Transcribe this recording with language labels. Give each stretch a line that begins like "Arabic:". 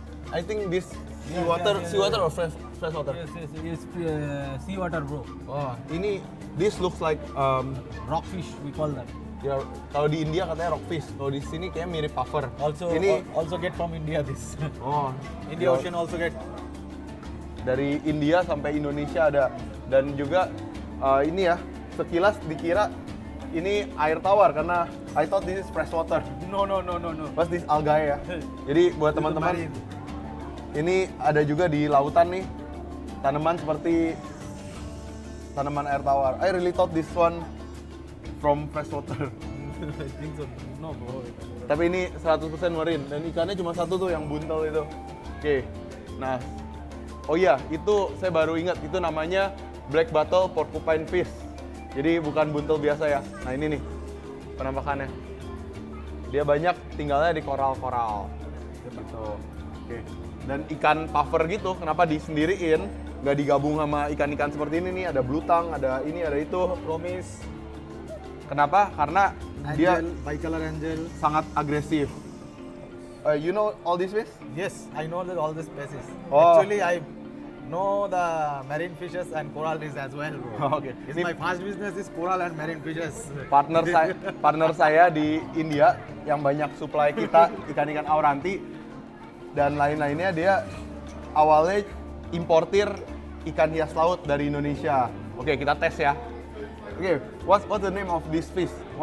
English: I think this seawater or fresh water. Yes, seawater, bro. Oh, ini this looks like Rockfish, we call that.
Indonesian: ya kalau di India katanya rockfish. Kalau di sini kayak mirip puffer.
English: Also,
Indonesian: ini
English: also get from India this. oh, India
Indonesian: ya,
English: Ocean also get.
Indonesian: dari India sampai Indonesia ada. Dan juga ini ya, sekilas dikira ini air tawar karena
English: I thought this is fresh water. No.
Indonesian: Pas
English: this algae
Indonesian: ya. Jadi buat teman-teman, ini ada juga di lautan nih tanaman seperti tanaman air tawar.
English: I really thought this one from fresh water. I think so. No, bro.
Indonesian: Tapi ini 100% marine dan ikannya cuma satu tuh yang buntel itu. Oke. Nah, oh iya, itu saya baru ingat, itu namanya black bottle porcupine fish. Jadi bukan buntel biasa ya. Nah ini nih penampakannya. Dia banyak tinggalnya di koral-koral. Gitu. Oke. Dan ikan puffer gitu, kenapa disendiriin? Nggak digabung sama ikan-ikan seperti ini nih. Ada blutang, ada ini, ada itu.
English: Promise.
Indonesian: Kenapa? Karena dia
English: bicolor angel.
Indonesian: sangat agresif.
English: You know all these fish? Yes, I know that all these species. Oh. Actually, I know the marine fishes and coral reefs as well, bro.
Indonesian: Oke.
English: It's
Indonesian: Ini
English: my first business is coral and marine fishes.
Indonesian: partner saya di India yang banyak supply kita ikan-ikan auranti dan lain-lainnya. Dia awalnya importir ikan hias laut dari Indonesia. Oke, kita tes ya.
English: Oke, what's the name of this fish?